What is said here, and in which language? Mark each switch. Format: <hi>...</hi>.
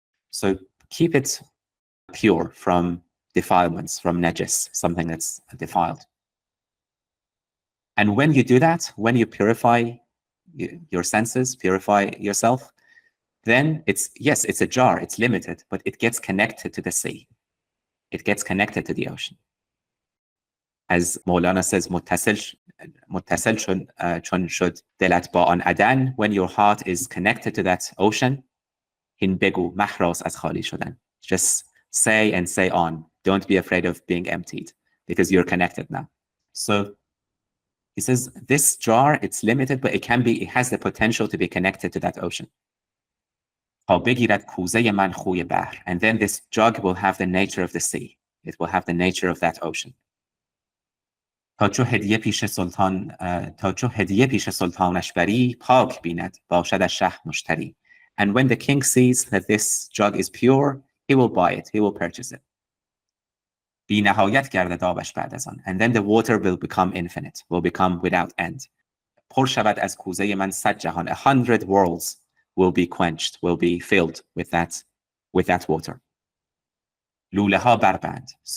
<en>So keep it pure from defilements, from najis, something that's defiled. And when you do that, when you purify your senses, purify yourself, then it's a jar, it's limited, but it gets connected to the sea. It gets connected to the ocean. As Mawlana says,</en> <fa>متصل چون شد دلت با آن عدن.</fa> <en>When your heart is connected to that ocean,</en> <fa>هین بگو محراس از خالی شدن.</fa> <en>Just say and say on. Don't be afraid of being emptied, because you're connected now. So he says, this jar, it's limited, but it has the potential to be connected to that ocean.</en> <fa>بگیرد کوزه من خوی بحر.</fa> <en>And then this jug will have the nature of the sea. It will have the nature of that ocean.</en> <fa>تا چو هدیه پیش سلطانش بری پاک بیند باشد از شه مشتری.</fa> <en>And when the king sees that this jug is pure, he will buy it, he will purchase it.</en> <fa>بی نهایت گردد آبش بعد از آن.</fa> <en>And then the water will become infinite, will become without end.</en> <fa>پر شود از کوزه من 100 جهان.</fa> <en>100 worlds will be quenched, will be filled with that water.</en> <fa>لوله ها بربند.</fa>